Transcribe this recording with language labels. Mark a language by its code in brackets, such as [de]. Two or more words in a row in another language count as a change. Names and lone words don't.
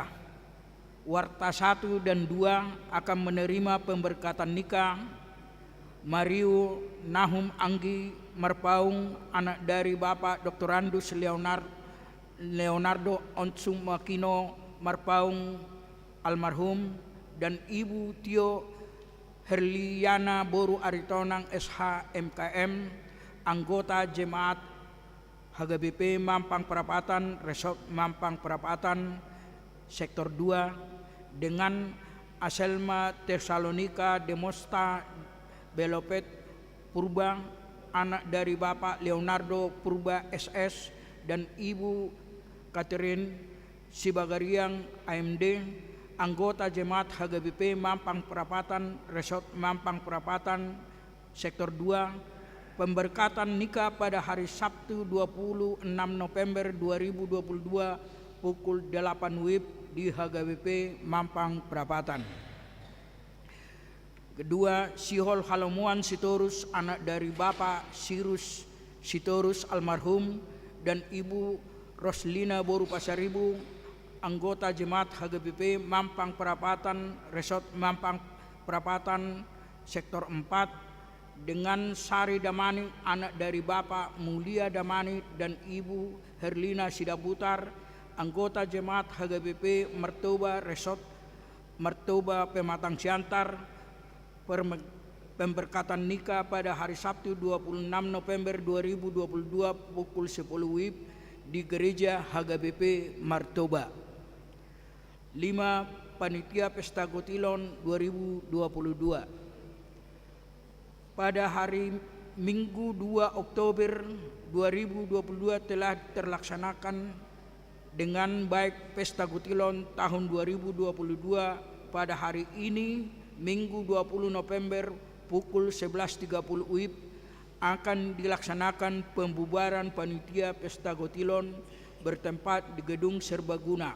[id] Warta 1 dan 2 akan menerima pemberkatan nikah Mario Nahum Anggi Marpaung, anak dari Bapak Dr. Andus Leonardo Onsum Makino Marpaung almarhum, dan Ibu Tio Herliana Boru Aritonang SH MKM, anggota Jemaat HGBP Mampang Perapatan, Resort Mampang Perapatan, Sektor 2, dengan Aselma Tesalonika Demosta Belopet Purba, anak dari Bapak Leonardo Purba SS, dan Ibu Catherine Sibagariang AMD, anggota Jemaat HGBP Mampang Perapatan, Resort Mampang Perapatan, Sektor 2, pemberkatan nikah pada hari Sabtu 26 November 2022 pukul 8 WIB di HGBP Mampang Perapatan. Kedua, Sihol Halomuan Sitorus, anak dari Bapak Sirus Sitorus almarhum, dan Ibu Roslina Boru Pasaribu, anggota Jemaat HGBP Mampang Perapatan, Resort Mampang Perapatan, Sektor 4, dengan Sari Damani, anak dari Bapak Mulia Damani dan Ibu Herlina Sidaputar, anggota Jemaat HGBP Mertoba Resort Mertoba Pematang Siantar. Pemberkatan nikah pada hari Sabtu 26 November 2022 pukul 10 WIB di Gereja HGBP Martoba. 5. Panitia Pesta Gotilon 2022. pada hari Minggu 2 Oktober 2022 telah terlaksanakan dengan baik Pesta Gutilon tahun 2022. Pada hari ini Minggu 20 November pukul 11.30 WIB akan dilaksanakan pembubaran panitia Pesta Gutilon bertempat di Gedung Serbaguna.